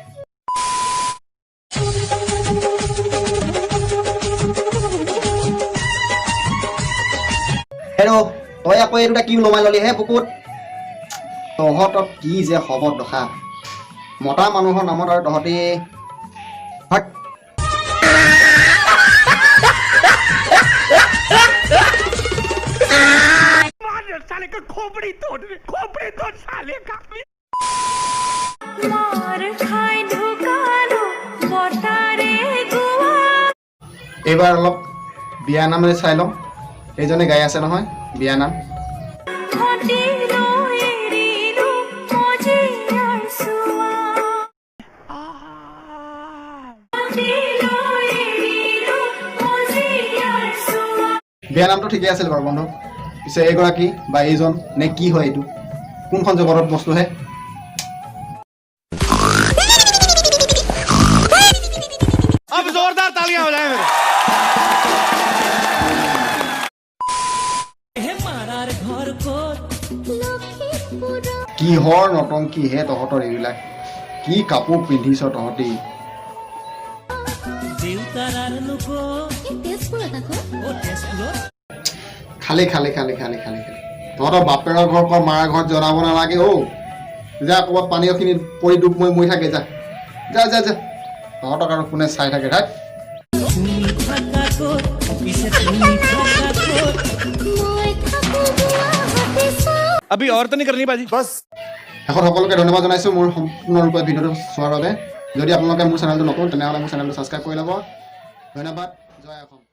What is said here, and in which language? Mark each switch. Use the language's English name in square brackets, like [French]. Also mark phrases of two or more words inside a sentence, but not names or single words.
[Assamese] হেল্ল' তই আকৌ এইটো কি ওলমাই ল'লি হে বুকুত তহঁতক কি যে হ'ব দশা মতা মানুহৰ নামত আৰু তহঁতি [Hindi] साले का खोपड़ी तोड़ साले का [Assamese] এইবাৰ অলপ বিয়া নাম চাই লওঁ এইজনে গাই আছে নহয় বিয়া নাম বিয়া নামটো ঠিকেই আছিল বাৰু বন্ধু পিছে এইগৰাকী বা এইজন নে কি হয় এইটো কোনখন জগতত বস্তুহে [Hindi] अब जोरदार तालियां हो जाए [Assamese] কিহৰ নটংকি হে তহঁতৰ এইবিলাক কি কাপোৰ পিন্ধিছ তহঁতি খালি তহঁতৰ বাপেৰৰ ঘৰ কৰ মাৰ ঘৰত জনাব নালাগে যা ক'ৰবাত পানীখিনি পৰি ডুব মৰি থাকে যা তহঁতক আৰু কোনে চাই থাকে থাক [Hindi] अभी और तो नहीं करनी बाजी बस [Assamese] এখন সকলোকে ধন্যবাদ জনাইছোঁ মোৰ সম্পূৰ্ণৰূপে ভিডিঅ'টো চোৱাৰ বাবে যদি আপোনালোকে মোৰ চেনেলটো নতুন তেনেহ'লে মোৰ চেনেলটো ছাবস্ক্ৰাইব কৰি ল'ব ধন্যবাদ জয় অসম